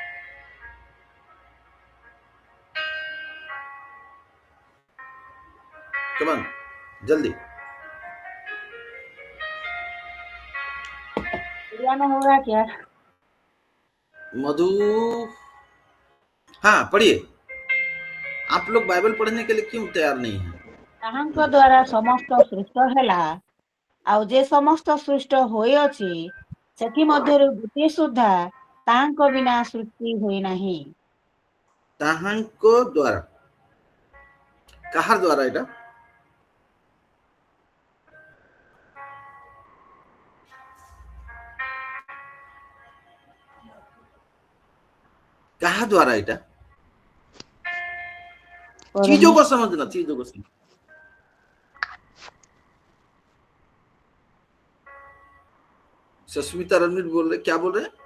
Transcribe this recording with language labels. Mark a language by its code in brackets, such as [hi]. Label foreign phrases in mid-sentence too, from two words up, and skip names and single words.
[hi] कमान, जल्दी। होगा क्या? मधु, हाँ पढ़िए। आप लोग बाइबल पढ़ने के लिए क्यों तैयार नहीं हैं? [or] ତାହାଙ୍କ ଦ୍ୱାରା ସମସ୍ତ ସୃଷ୍ଟ ହେଲା, ଆଉ ଯେ ସମସ୍ତ ସୃଷ୍ଟ ହୋଇଅଛି ସେଥିମଧ୍ୟରୁ ଗୋଟିଏ ସୁଦ୍ଧା ତାହାଙ୍କ ବିନା ସୃଷ୍ଟି ହୋଇନାହିଁ। ତାହାଙ୍କ ଦ୍ୱାରା, କାହାର ଦ୍ୱାରା? [hi] ଏଟା कहा द्वारा? एटा चीजों को समझना, चीजों को समझना। सस्मिता रणवीर बोल रहे, क्या बोल रहे हैं?